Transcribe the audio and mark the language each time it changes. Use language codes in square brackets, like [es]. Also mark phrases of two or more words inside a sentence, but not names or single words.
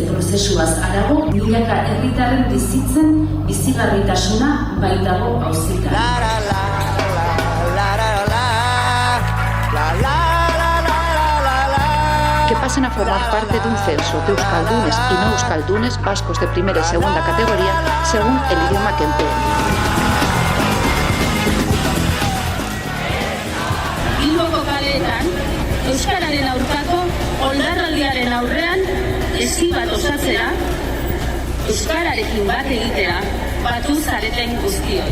[eu] prozesuaz harago, milaka herritarren bizitzen bizigarritasuna baitago auzika. [es] Que pasen a formar parte de un censo de euskaldunes y no euskaldunes vascos de primera y segunda categoría según el idioma que empleen. [eu] Bilboko kaleetan, euskararen aurkako oldarraldiaren aurrean esi bat osatzera, euskararekin bat egitera, batu zareten guztioi.